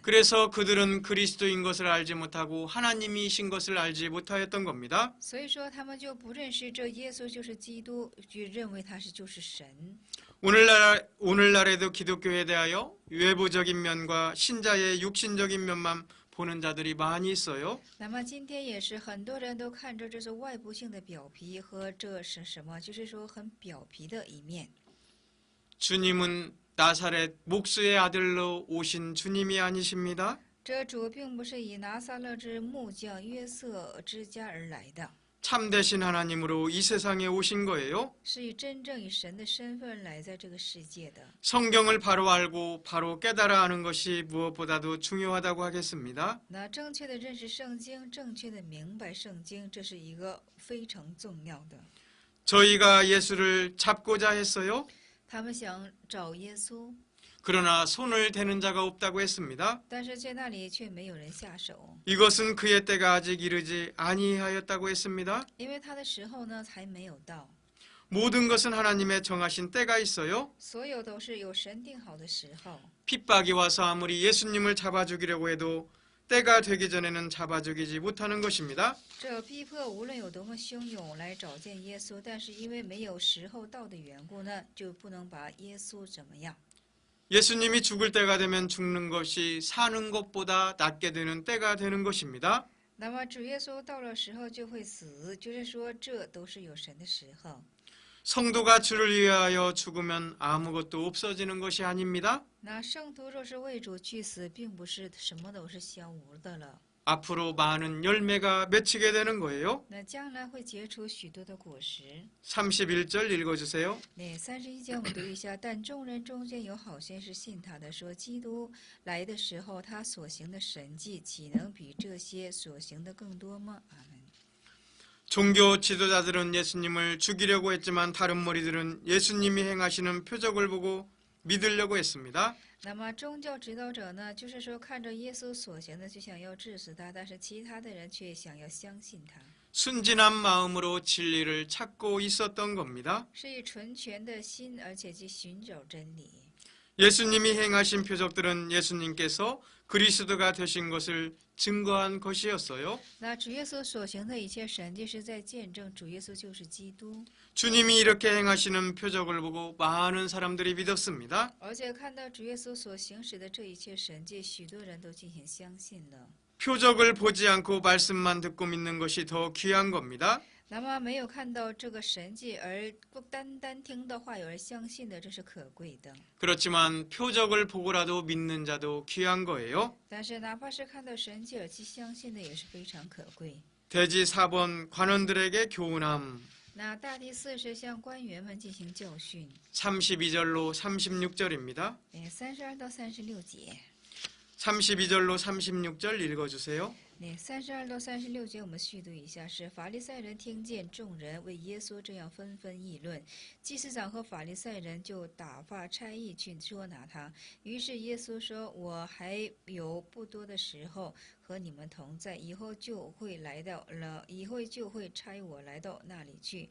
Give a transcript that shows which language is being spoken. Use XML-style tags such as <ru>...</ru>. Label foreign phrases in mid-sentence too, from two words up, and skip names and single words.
<ko>그래서 그들은 그리스도인 것을 알지 못하고 하나님이신 것을 알지 못하였던 겁니다.</ko> <zh>所以说他们就不认识这耶稣就是基督，就认为他就是神。</zh> <ko>오늘날에도 기독교에 대하여 외부적인 면과 신자의 육신적인 면만 보는 자들이 많이 있어요.</ko> <zh>那么今天也是很多人都看着这是外部性的表皮和这是什么，就是说很表皮的一面。</zh> <ko>주님은 나사렛 목수의 아들로 오신 주님이 아니십니다.</ko> <zh>这主并不是以拿撒勒之木匠约瑟之家而来的，</zh> <ko>참되신 하나님으로 이 세상에 오신 거예요.</ko> <zh>是以真正以神的身份来在这个世界的。</zh> <ko>성경을 바로 알고 바로 깨달아 하는 것이 무엇보다도 중요하다고 하겠습니다.</ko> <zh>那正确的认识圣经，正确的明白圣经，这是一个非常重要的。</zh> <ko>저희가 예수를 잡고자 했어요.</ko> <zh>他们想找耶稣，</zh> <ko>그러나 손을 대는 자가 없다고 했습니다.</ko> <zh>但是在那里却没有人下手，</zh> <ko>이것은 그의 때가 아직 이르지 아니하였다고 했습니다.</ko> <zh>因为他的时候呢还没有到。</zh> <ko>모든 것은 하나님의 정하신 때가 있어요.</ko> <zh>所有都是有神定好的时候。</zh> <ko>핍박이 와서 아무리 예수님을 잡아주기려고 해도 때가 되기 전에는 잡아주기지 못하는 것입니다.</ko> <zh>这逼迫无论有多么汹涌来找见耶稣，但是因为没有时候到的缘故呢，就不能把耶稣怎么样。</zh> <ko>예수님이 죽을 때가 되면 죽는 것이 사는 것보다 낫게 되는 때가 되는 것입니다.</ko> <zh>那么主耶稣到了时候就会死，就是说这都是有神的时候。</zh> <ko>성도가 주를 위하여 죽으면 아무것도 없어지는 것이 아닙니다.</ko> <zh>那圣徒若是为主去死，并不是什么都是消无的了，</zh> <ko>앞으로 많은 열매가 맺히게 되는 거예요.</ko> <zh>那将来会结出许多的果实。</zh> <ko>31절 읽어주세요.</ko> <zh>那31节我们读一下，但众人中间有好些是信他的，说基督来的时候，他所行的神迹，岂能比这些所行的更多吗？阿门。</zh> <ko>종교 지도자들은 예수님을 죽이려고 했지만 다른 무리들은 예수님이 행하시는 표적을 보고 믿으려고 했습니다.</ko> <zh>那么宗教指导者呢，就是说看着耶稣所行的就想要治死他，但是其他的人却想要相信他，</zh> <ko>순진한 마음으로 진리를 찾고 있었던 겁니다.</ko> <zh>是以纯全的心，而且去寻找真理。</zh> <ko>예수님이 행하신 표적들은 예수님께서 그리스도가 되신 것을 증거한 것이었어요.</ko> <zh>那主耶稣所行的一切神迹是在见证主耶稣就是基督，</zh> <ko>주님이 이렇게 행하시는 표적을 보고 많은 사람들이 믿었습니다.</ko> <zh>而且看到主耶稣所行使的这一切神迹，许多人都进行相信了。</zh> <ko>표적을 보지 않고 말씀만 듣고 믿는 것이 더 귀한 겁니다.</ko> <zh>那么没有看到这个神迹，而不单单听到话语而相信的，这是可贵的。</zh> <ko>그렇지만 표적을 보고라도 믿는 자도 귀한 거예요.</ko> <zh>但是哪怕是看到神迹而去相信的，也是非常可贵。</zh> <ko>대지 4번 관원들에게 교훈함.</ko> <zh>那大第四是向官员们进行教训，</zh> <ko>32절로 36절입니다.</ko> <zh>32 到36节。</zh> <ko>32절로 36절 읽어주세요.</ko> <zh>32到36节我们续读一下，是法利赛人听见众人为耶稣这样纷纷议论，祭司长和法利赛人就打发差役去捉拿他。于是耶稣说：“我还有不多的时候和你们同在，以后就会差我来到那里去。</zh>